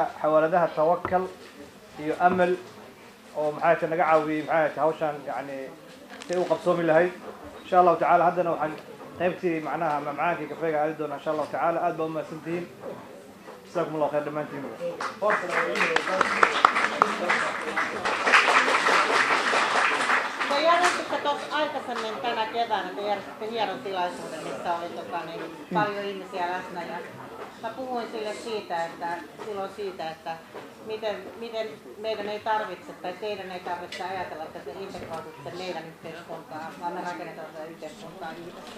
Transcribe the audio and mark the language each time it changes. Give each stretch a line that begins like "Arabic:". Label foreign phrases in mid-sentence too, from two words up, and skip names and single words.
Somali: xawaaladaha Tawakkal iyo Amal oo maxay naga caawiyay maxay hawshan yani si uu qabsoomi lahayd
Arabic: إن شاء الله تعالى
Somali: haddana waxaan qaybtii macnaha macaankii kafeega aadi doona
Arabic: إن شاء الله تعالى
Somali: aad baa umahadsantihiin
Arabic: جزاكم الله خير
Somali: dhamaantiin
Finnish: Järjestitte tuossa aikaisemmin tänä keväänä, te järjestitte hienon tilaisuuden, missä oli paljon ihmisiä läsnä. Ja mä puhuin sille silloin siitä, että miten meidän ei tarvitse, tai teidän ei tarvitse ajatella, että te integroitutte meidän yhteiskuntaan, vaan me rakennetaan tätä yhteiskuntaa yhdessä.